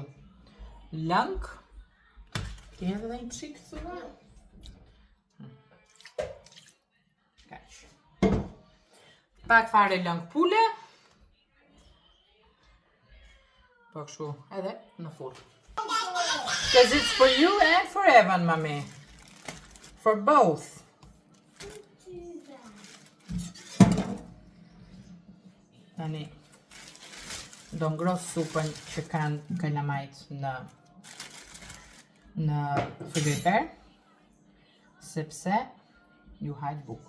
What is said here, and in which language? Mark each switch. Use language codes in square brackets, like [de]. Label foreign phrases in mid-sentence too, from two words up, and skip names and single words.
[sq] Lëng. Ti edhe dhe një qik thua. Kaq. Pak fare lëng pule. Po kështu, edhe në furr. [en] Because it's for you and for Evan, mommy. For both. [sq] Tani. do ngros supën që kanë kalamajt në frigorifer, sepse ju hajt bukë.